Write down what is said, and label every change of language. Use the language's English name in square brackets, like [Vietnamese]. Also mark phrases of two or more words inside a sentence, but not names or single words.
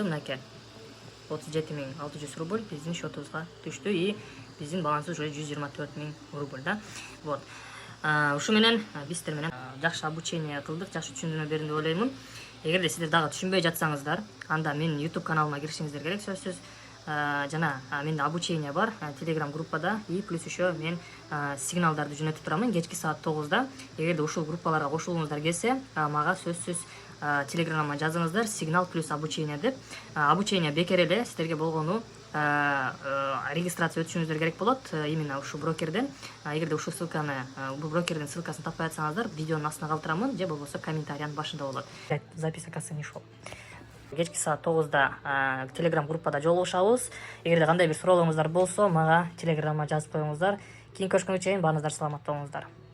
[Kyrgyz] Мынакей 37 600 рубль биздин счетубузга түштү и биздин балансыбыз уже 124 000 рубль да. Вот. Ушу менен биз сиздер менен жакшы обучение кылдык, жакшы түшүндүрмө бердим деп ойлоймун. Эгерде сиздер дагы түшүнбөй жатсаңыздар, анда менин YouTube каналыма киришиңиздер керек сөзсүз. Жана менде обучение бар Telegram группада [Russian] и плюс еще [Kyrgyz] мен сигналдарды жөнөтүп турам кечки саат 9-да. Эгерде ушул группаларга кошулууңуздар келсе, мага сөзсүз Telegram'a жазыңыздар сигнал плюс обучение деп. Обучение бекер эле, сиздерге болгону регистрация өтүшүңүздөр керек болот именно ушу брокерден. Эгерде ушул ссылканы, бул брокердин ссылкасын таппай атсаңыздар, видеонун астына калтырамын же болбосо комментариянын башында болот. [Russian] Запись оказывается не шел. [Kyrgyz] Кечки саат 9-да Telegram группада жолугушабыз. Эгерде кандай бир суроолоруңуздар болсо, мага Telegram'a жазып коюңуздар. Кийин көрүшкөнгө чейин баарыңыздар саламатта болуңуздар.